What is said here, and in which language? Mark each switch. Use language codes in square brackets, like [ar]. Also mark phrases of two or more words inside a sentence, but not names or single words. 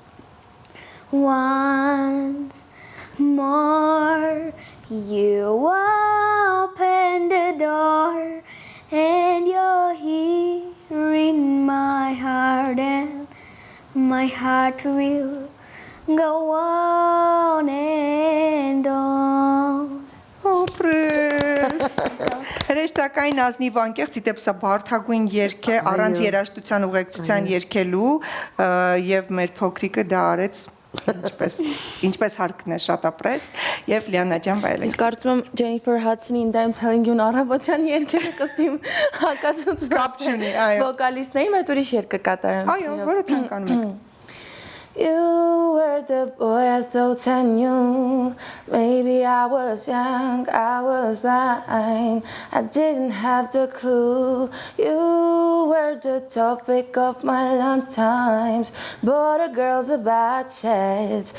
[en] Once more, you open the door, and you're here in my heart, and my heart will go on and on. [hy] Հրեշտակային ազնիվ անկեղծ իդեպսա բարդագույն երգ է առանց երաժշտության ուղեկցության երգելու եւ մեր փոքրիկը դա արեց ինչպես հարկն է շատ ապրես եւ Լիանա ջան վայելեք։ Ես կարծում եմ Jennifer Hudson-ի In I'm telling you առավոտյան երգերը կստիմ հակացուցված Կապ չունի, այո։ վոկալիստներին, բայց ուրիշ երգ կկատարեմ։ Այո, որը ցանկանում եք։ [en] You were the boy I thought I knew. Maybe I was young, I was blind. I didn't have the clue. You were the topic of my lunch times. But a girl's about chats.